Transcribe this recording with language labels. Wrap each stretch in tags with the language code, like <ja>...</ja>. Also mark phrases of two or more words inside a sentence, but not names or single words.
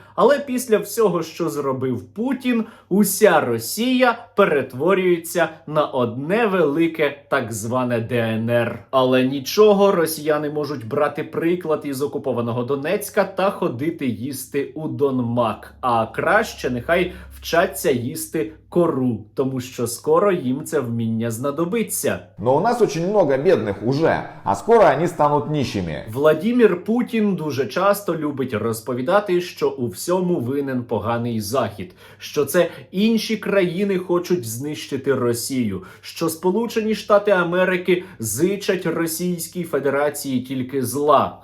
<uk>Але після всього, що зробив Путін, уся Росія перетворюється на одне велике так зване ДНР. Але нічого, росіяни можуть брати приклад із окупованого Донецька та ходити їсти у Донмак. А краще нехай вчаться їсти кору, тому що скоро їм це вміння знадобиться.</uk> <ru>Но у нас очень много бедных уже, а скоро они станут нищими.</ru> <uk>Владімір Путін дуже часто любить розповідати, що у всьому винен поганий Захід, що це інші країни хочуть знищити Росію, що Сполучені Штати Америки зичать Російській Федерації тільки зла.</uk>